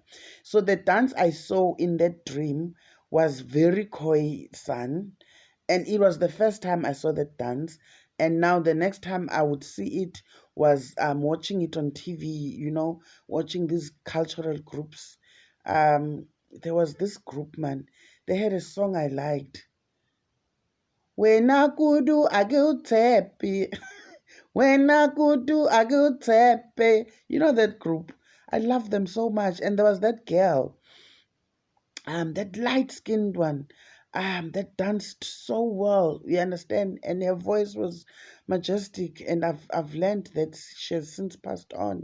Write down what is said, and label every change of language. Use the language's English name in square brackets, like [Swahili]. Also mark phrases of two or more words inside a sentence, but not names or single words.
[English] So the dance I saw in that dream was very Khoisan, and it was the first time I saw that dance. And now the next time I would see it was watching it on TV. Watching these cultural groups. There was this group, man. They had a song I liked. Wena kudu akuthepi. Wena kudu akuthepe. You know that group? I love them so much. And there was that girl, that light-skinned one, that danced so well. You understand? And her voice was majestic. And I've learned that she has since passed on.